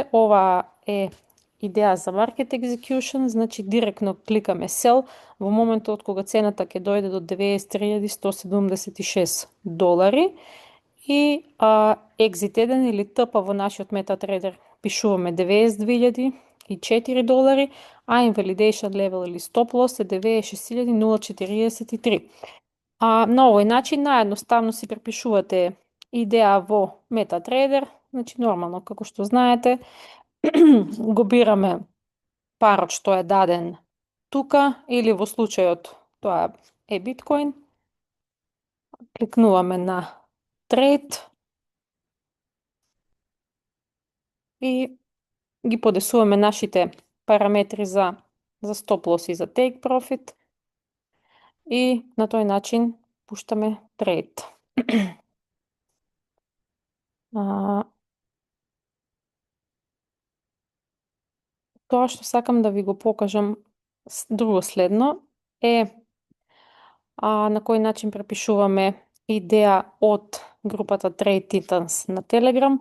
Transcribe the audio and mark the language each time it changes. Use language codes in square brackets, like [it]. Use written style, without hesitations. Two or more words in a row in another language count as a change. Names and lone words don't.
[mk] Ова е идеја за [en] Market Execution, [mk] значи директно кликаме sell во моментот кога цената ќе дојде до $93,176 и exit 1 или ТП во нашиот MetaTrader пишуваме $92,004, а [en] invalidation level [mk] или [en] stop loss [mk] е $96,043. На овој начин наедноставно си препишувате идеја во MetaTrader, значи нормално како што знаете, го бираме парот што е даден тука или во случајот тоа е биткоин, кликнуваме на Trade и ги подесуваме нашите параметри за [en] stop loss [mk] и за [en] take profit [mk] и на тој начин пуштаме трейд. Тоа што сакам да ви го покажам друго следно е на кој начин препишуваме идеја од групата Trade Titans на Telegram.